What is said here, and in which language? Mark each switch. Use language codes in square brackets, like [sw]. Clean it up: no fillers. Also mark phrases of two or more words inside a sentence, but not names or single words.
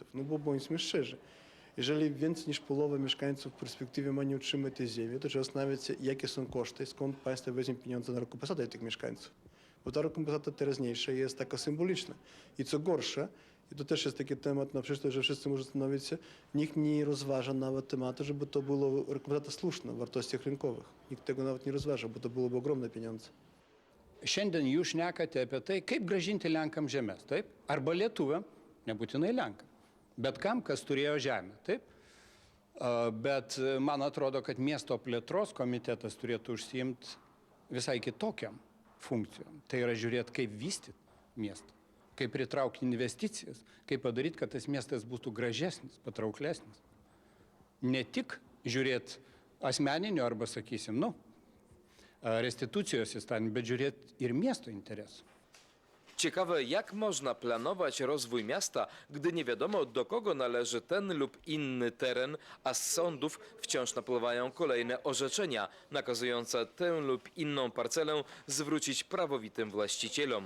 [pl] No bo bądźmy szczerzy, jeżeli więcej niż połowa mieszkańców w perspektywie ma nie utrzymać tej ziemi, to trzeba zastanawiać się, jakie są koszty, skąd państwo weźmie pieniądze na rekompensatę tych mieszkańców. Bo ta rekompensata teraźniejsza jest taka symboliczna. I co gorsze, i to też jest taki temat na przyszłość, że wszyscy muszą zastanowić się, nikt nie rozważa nawet tematu, żeby to była rekompensata słuszna w wartościach rynkowych. Nikt tego nawet nie rozważa, bo to byłoby ogromne pieniądze. [lt] Šiandien jūs šnekate apie tai, kaip grąžinti Lenkam žemės, taip? Arba lietuviam, nebūtinai Lenkam, bet kam, kas turėjo žemę, taip? Bet man atrodo, kad miesto plėtros komitetas turėtų užsiimti visai kitokiam funkcijom. Tai yra žiūrėti, kaip vystyti miestą, kaip pritraukti investicijas, kaip padaryti, kad tas miestas būtų gražesnis, patrauklesnis. Ne tik žiūrėti asmeninio arba, sakysim, restytucijos įstatymą, bet žiūrėti ir miesto interesų. [pl] Ciekawe, jak można planować rozwój miasta, gdy nie wiadomo, do kogo należy ten lub inny teren, a z sądów wciąż napływają kolejne orzeczenia nakazujące tę lub inną parcelę zwrócić prawowitym właścicielom.